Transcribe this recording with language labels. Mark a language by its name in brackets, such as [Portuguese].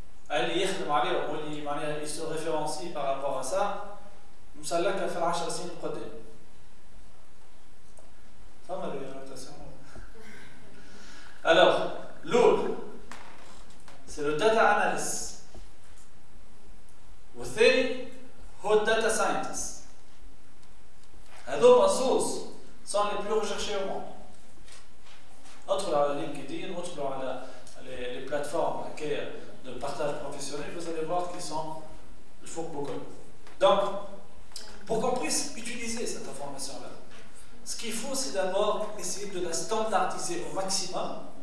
[French] Ils se référencient par rapport à ça. [Arabic] مسلك في ال10 سنين القدام. فما [French] l'orientation. Alors, l'autre, c'est le data analyst. [Arabic] والثاني هو الداتا ساينتست. هذوما زوز [French] sont les plus recherchés au monde. [Arabic] ادخلوا على [French] LinkedIn, ادخلوا على les plateformes de partage professionnel, vous allez voir qu'ils sont, il faut beaucoup. Donc, pour qu'on puisse utiliser cette information-là, ce qu'il faut, c'est d'abord essayer de la standardiser au maximum.